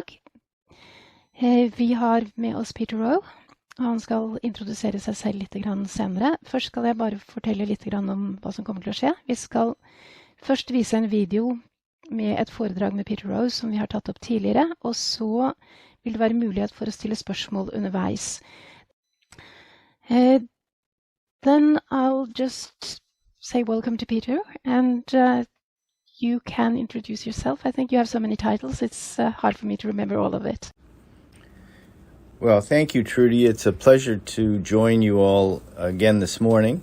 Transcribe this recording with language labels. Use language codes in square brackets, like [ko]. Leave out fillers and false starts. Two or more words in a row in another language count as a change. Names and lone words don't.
[no] Vi har med oss Peter Rowe, og han skal introdusere seg selv litt senere. Først skal jeg bare fortelle litt om hva som kommer til å skje. Vi skal først vise en video med et foredrag med Peter Rowe som vi har tatt opp tidligere, og så vil det være mulighet for å stille spørsmål underveis. [en] Then I'll just say welcome to Peter, and you can introduce yourself. I think you have so many titles, it's hard for me to remember all of it. Well, thank you, Trudy. It's a pleasure to join you all again this morning.